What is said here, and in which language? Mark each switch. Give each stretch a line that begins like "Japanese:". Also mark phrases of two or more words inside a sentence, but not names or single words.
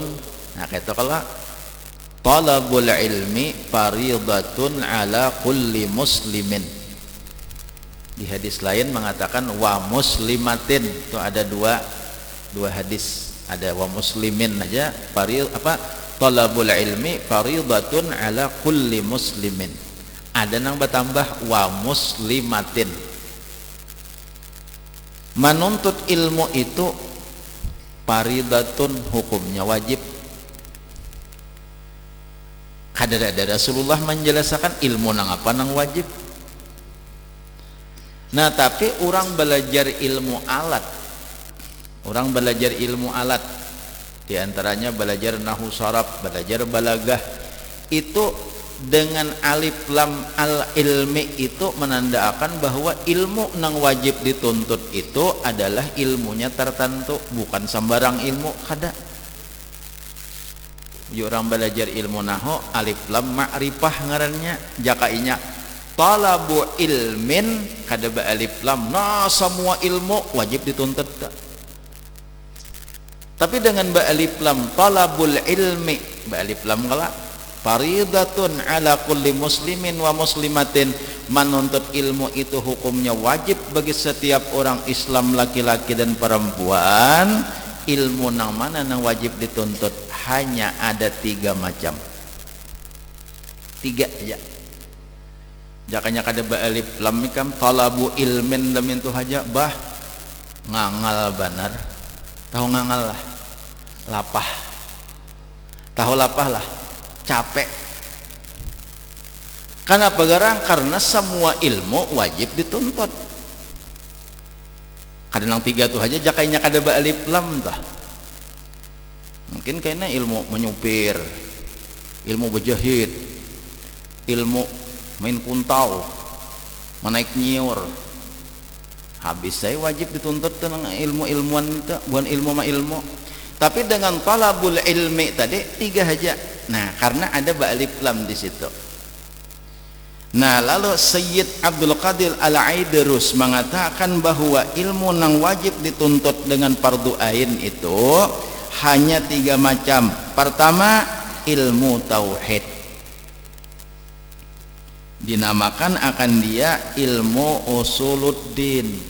Banjar: Nah kata kalau
Arabic: طلب العلم فريضة على كل مسلم.
Banjar: Di hadis lain mengatakan
Arabic: ومسلمة.
Banjar: Itu ada dua hadis. Ada
Arabic: ومسلم
Banjar: aja
Arabic: طلب العلم فريضة على كل مسلم.
Banjar: Ada nang bertambah
Arabic: ومسلمة.
Banjar: Menuntut ilmu itu faridatun, hukumnya wajib. Kada ada Rasulullah menjelaskan ilmu nang apa nang wajib. Nah tapi orang belajar ilmu alat, di antaranya belajar nahwu sharaf, belajar balagah, itu dengan alif lam
Arabic: العلم
Banjar: itu menandakan bahwa ilmu nang wajib dituntut itu adalah ilmunya tertentu, bukan sembarang ilmu. Kada orang belajar ilmu nahwu alif lam ma'rifah ngarannya, jakainya
Arabic: طلب علم
Banjar: kada ba alif lam. Nah semua ilmu wajib dituntut. Tapi dengan ba alif lam
Arabic: طلب العلم,
Banjar: ba alif lam kala
Arabic: فريضة على كل مسلم ومسلمة,
Banjar: menuntut ilmu itu hukumnya wajib bagi setiap orang Islam laki-laki dan perempuan. Ilmu nang mana nang wajib dituntut hanya ada 3 macam. 3 aja. Jakanya kada ba alif lam ikam
Arabic: طلب علم
Banjar: damin tu haja bah ngangal banar. Tahu ngangal lah. Lapah. Tahu lapah lah. Capek. Kenapa garang? Karena semua ilmu wajib dituntut. Kadang 3 tuh aja jakainya kada ba alif lam tah. Mungkin kayaknya ilmu menyupir, ilmu berjahit, ilmu main kuntau, menaik nyiur. Habis saya wajib dituntut tentang ilmu-ilmuan itu, bukan ilmu ma ilmu. Tapi dengan
Arabic: طلب العلم
Banjar: tadi 3 aja. Nah, karena ada ba alif lam di situ. Nah, lalu Sayyid Abdul Qadir Al-Aidarus mengatakan bahwa ilmu nang wajib dituntut dengan
Arabic: فرض عين
Banjar: itu hanya 3 macam. Pertama, ilmu tauhid. Dinamakan akan dia ilmu usuluddin.